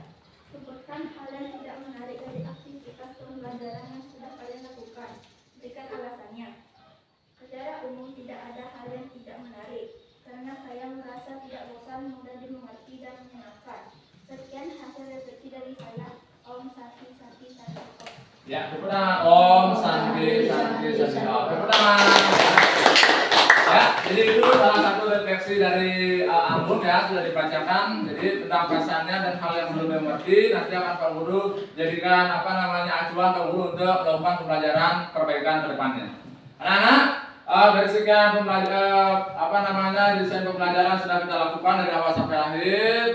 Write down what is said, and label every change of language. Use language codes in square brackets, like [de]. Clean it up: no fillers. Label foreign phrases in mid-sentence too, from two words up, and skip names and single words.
[id] Sebutkan hal yang tidak menarik dari aktivitas pembelajaran yang sudah kalian lakukan. Berikan alasannya. Secara umum tidak ada hal yang tidak menarik, karena saya merasa tidak bosan, mudah dimengerti dan menyenangkan. Sekian hasil refleksi dari saya. [sa] Om Santi Santi Santi Om. [id] Ya, tepuk tangan. [sa] Om Santi Santi Santi Om. [id] Tepuk tangan. Ya, jadi itu salah satu refleksi dari Anggun ya, sudah dibacakan. Jadi tentang perasaannya dan hal yang belum dimengerti nanti akan Pak Guru jadikan acuan Pak Guru untuk melakukan pembelajaran perbaikan ke depannya. Anak-anak, dari sekian desain pembelajaran sudah kita lakukan dari awal sampai akhir.